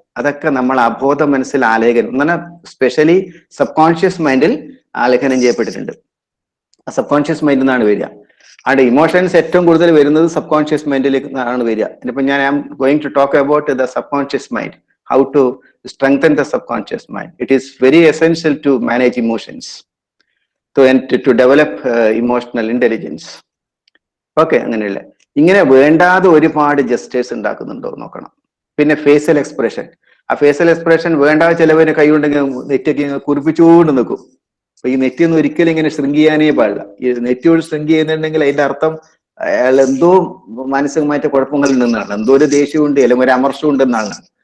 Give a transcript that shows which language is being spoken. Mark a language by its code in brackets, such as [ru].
[ml] അതൊക്കെ നമ്മൾ അബോധ മനസ്സിൽ ആലേഖനം എന്ന് പറഞ്ഞാൽ സ്പെഷ്യലി സബ് കോൺഷ്യസ് മൈൻഡിൽ ആലേഖനം ചെയ്യപ്പെട്ടിട്ടുണ്ട്. ആ സബ് കോൺഷ്യസ് മൈൻഡിൽ നിന്നാണ് വരിക. അവിടെ ഇമോഷൻസ് ഏറ്റവും കൂടുതൽ വരുന്നത് സബ് കോൺഷ്യസ് മൈൻഡിലേക്ക് ആണ് വരിക. ഇനിയിപ്പോ ഞാൻ [en] I am going to talk about the subconscious mind, how to strengthen the subconscious mind. It is very essential to manage emotions, to develop emotional intelligence. [ml] Okay, അങ്ങനെയുള്ള ഇങ്ങനെ വേണ്ടാതെ ഒരുപാട് ജസ്റ്റേഴ്സ് ഉണ്ടാക്കുന്നുണ്ടോ നോക്കണം. പിന്നെ facial expression, ആ facial expression വേണ്ടാതെ ചിലവര് കൈ കൊണ്ടെങ്കിൽ നെറ്റൊക്കെ കുറിപ്പിച്ചുകൊണ്ട് നിൽക്കും. അപ്പൊ ഈ നെറ്റിയൊന്നും ഒരിക്കലും ഇങ്ങനെ ശൃങ്ക് ചെയ്യാനേ പാടില്ല. ഈ നെറ്റിയോട് ശൃങ്ക് ചെയ്യുന്നുണ്ടെങ്കിൽ അതിന്റെ അർത്ഥം അയാൾ എന്തോ മാനസികമായിട്ട് കുഴപ്പങ്ങളിൽ നിന്നാണ്, എന്തോ ഒരു ദേഷ്യമുണ്ട് അല്ലെങ്കിൽ ഒരു അമർഷം ഉണ്ടെന്നാണ്.